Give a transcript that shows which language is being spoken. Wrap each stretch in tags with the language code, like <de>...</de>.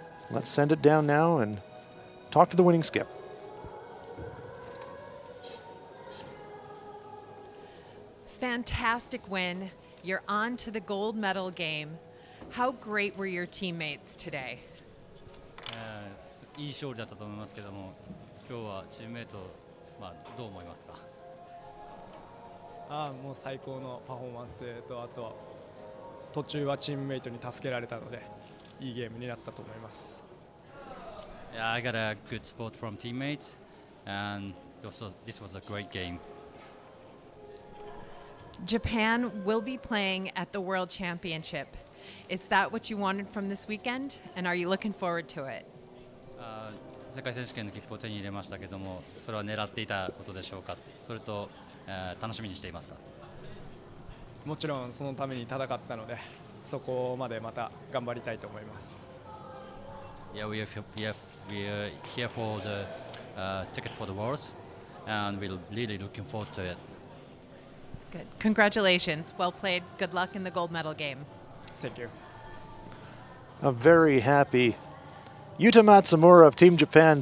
<en>Let's send it down now and talk to the winning skip. Fantastic win. You're on to the gold medal game. How great were your teammates today?</en> <ja>いい勝利だったと思いますけども、今日はチームメイト、どう思いますか？もう最高のパフォーマンスと、あと途中はチームメイトに助けられたので、いいゲームになったと思います。</ja> <en>Yeah, I got a good support from teammates, and also this was a great game. Japan will be playing at the World Championship. Is that what you wanted from this weekend? And are you looking forward to it?</en> <ja>世界選手権の切符を手に入れましたけども、それは狙っていたことでしょうか？それと、楽しみにしていますか？もちろんそのために戦ったので、そこまでまた頑張りたいと思います。</ja> <en>Yeah, we are here for the ticket for the Worlds, and we're really looking forward to it. Good. Congratulations. Well played. Good luck in the gold medal game. Thank you. A very happy Yuta Matsumura of Team Japan.</en>